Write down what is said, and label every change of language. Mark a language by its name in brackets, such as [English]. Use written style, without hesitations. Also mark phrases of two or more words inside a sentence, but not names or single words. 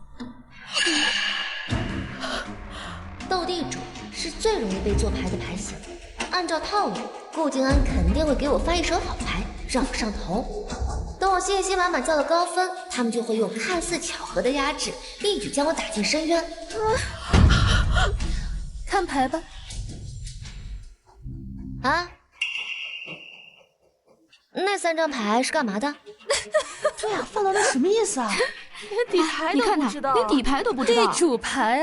[Chinese] 鬥地主是最容易被做牌的牌型，按照套路，顧靜安肯定會給我發一手好牌，讓我上頭。等我信心滿滿叫了高分，他們就會用看似巧合的壓制，一舉將我打進深淵。看牌吧。啊？那3張牌是幹嘛的？对呀，放到那什麼意思啊？底牌都不知道，连底牌都不知道。地主牌啊！